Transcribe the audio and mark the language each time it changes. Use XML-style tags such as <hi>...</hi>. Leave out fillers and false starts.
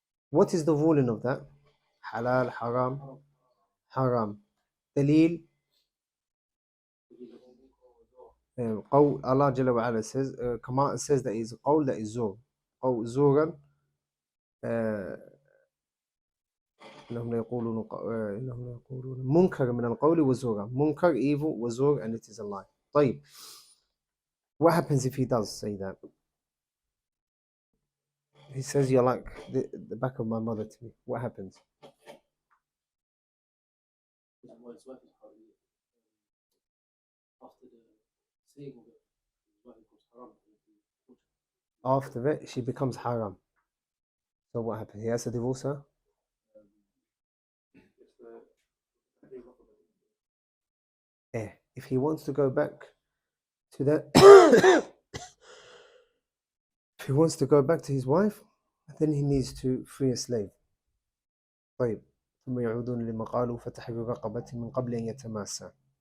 <en>What is the ruling of that? Halal, haram, haram. Dalil. Allah Jalla wa Ala says, Command says that is qawl, that is zur. Qawl zuran.</en> <ar>إنهم يقولون منكر من القول وزورا.</ar> <en>Munkar, evil, wazur, and it is a lie.</en> <ar>طيب.</ar> <en>What happens if he does say that? He says, you're like the back of my mother to me. What happens? His wife's wife is haram. After the saying of it, his wife becomes haram. After it, she becomes haram. So what happens? He has to divorce her? If he wants to go back to that, if he wants to go back to his wife, then he needs to free a slave.</en> <ar>طيب. ثم يعودون لما قالوا فتحرير رقبة من قبل أن يتماسا.</ar>